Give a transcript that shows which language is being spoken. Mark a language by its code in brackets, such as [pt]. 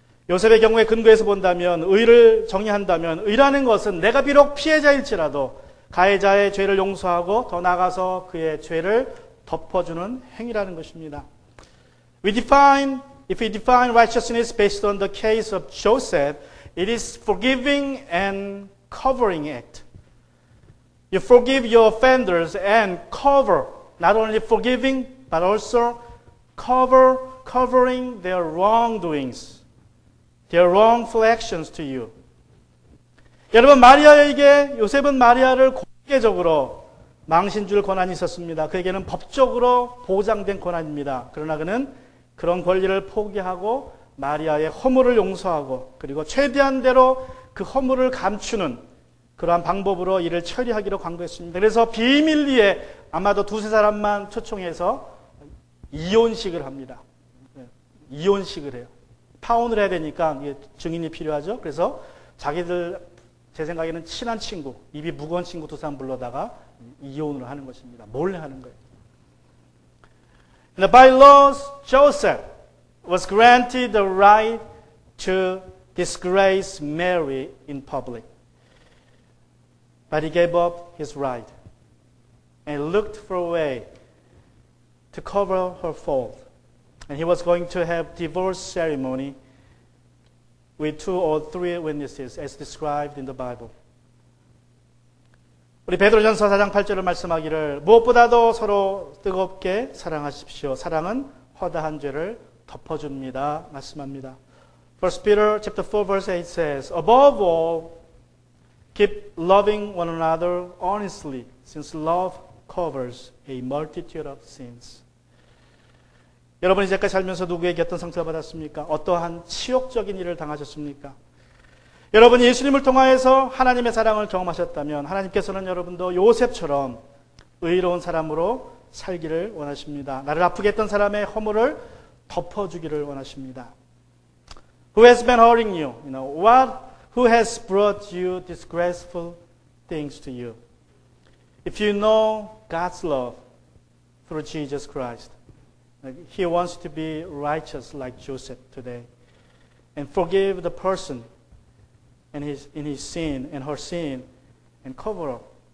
[ko] 요셉의 경우에 근거에서 본다면, 의를 정의한다면, 의라는 것은 내가 비록 피해자일지라도 가해자의 죄를 용서하고 더 나아가서 그의 죄를 덮어주는 행위라는 것입니다. [en] If we define righteousness based on the case of Joseph, it is forgiving and covering act. You forgive your offenders and cover, not only forgiving, but also covering their wrongdoings, their wrongful actions to you. [ko] 여러분, 마리아에게 요셉은 마리아를 공개적으로 망신 줄 권한이 있었습니다. 그에게는 법적으로 보장된 권한입니다. 그러나 그는 그런 권리를 포기하고 마리아의 허물을 용서하고 그리고 최대한대로 그 허물을 감추는 그러한 방법으로 일을 처리하기로 강구했습니다. 그래서 비밀리에 아마도 두세 사람만 초청해서 이혼식을 합니다. 이혼식을 해요. 파혼을 해야 되니까 증인이 필요하죠. 그래서 자기들 제 생각에는 친한 친구, 입이 무거운 친구 두 사람 불러다가 이혼을 하는 것입니다. 몰래 하는 거예요. [en] By laws, Joseph was granted the right to disgrace Mary in public. But he gave up his right and looked for a way to cover her fault. And he was going to have divorce ceremony with 2 or 3 witnesses as described in the Bible. [ko] 우리 베드로전서 4장 8절을 말씀하기를 무엇보다도 서로 뜨겁게 사랑하십시오. 사랑은 허다한 죄를 덮어줍니다. 말씀합니다. [en] 1 Peter chapter 4 verse 8 says, Above all, keep loving one another honestly, since love covers a multitude of sins. [ko] 여러분이 이제까지 살면서 누구에게 어떤 상처를 받았습니까? 어떠한 치욕적인 일을 당하셨습니까? 여러분이 예수님을 통하여서 하나님의 사랑을 경험하셨다면 하나님께서는 여러분도 요셉처럼 의로운 사람으로 살기를 원하십니다. 나를 아프게 했던 사람의 허물을 덮어주기를 원하십니다. [en] Who has been hurting you? Who has brought you disgraceful things to you? If you know God's love through Jesus Christ, He wants to be righteous like Joseph today and forgive the person in his sin and her sin and cover up.